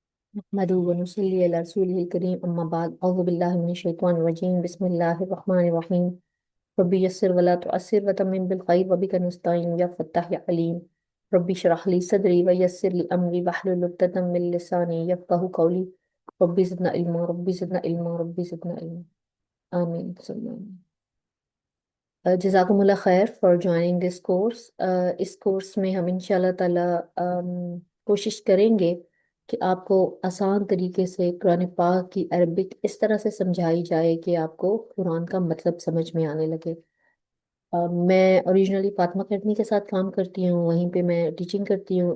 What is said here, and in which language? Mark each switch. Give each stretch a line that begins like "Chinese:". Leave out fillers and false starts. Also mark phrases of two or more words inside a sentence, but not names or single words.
Arabic: نحمده ونصلي على رسوله الكريم أما بعد أعوذ بالله من الشيطان الرجيم بسم الله الرحمن الرحيم رب يسر ولا تعسر وتمم بالخير وبك نستعين يا فتاح يا عليم رب اشرح لي صدري ويسر لي أمري واحلل عقدة من لساني يفقهوا قولي رب زدنا علما رب زدنا علما آمين ثم آمين. جزاكم الله خير
English: for joining this course.
Hindi: इस कोर्स में हम
Arabic: إن شاء الله تعالى
Hindi: कोशिश करेंगे कि आपको आसान तरीके से कुरान पाक की अरबिक इस तरह से समझाई जाए कि आपको कुरान का मतलब समझ में आने लगे। मैं ओरिजिनली फातिमा अकेडमी के साथ काम करती हूँ, वहीं पे मैं टीचिंग करती हूँ।